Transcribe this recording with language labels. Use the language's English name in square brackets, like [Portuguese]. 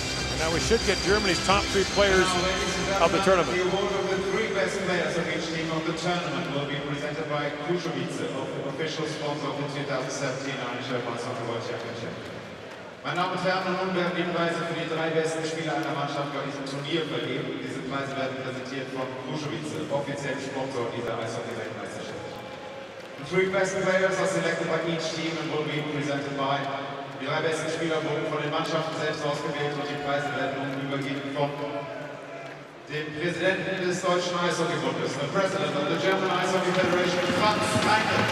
[English] And now we should get Germany's top 3 players of the tournament. The award of the 3 best players of each team of the tournament will be presented by Krušovice, official sponsor of the 2017 IIHF World Championship. [German] Meine Damen und Herren, nun werden die Preise für die 3 besten Spieler einer Mannschaft bei diesem Turnier vergeben. Diese Preise werden präsentiert von Krušovice, offiziellen Sponsor dieser Eishockey-Weltmeisterschaft. [English] The three best players are selected by each team and will be presented by. [German] Die drei besten Spieler wurden von den Mannschaften selbst ausgewählt und die Preise werden nun übergeben von dem Präsidenten des Deutschen Eishockeybundes, [English] the President of the German Ice Hockey Federation, [German] Franz Reine.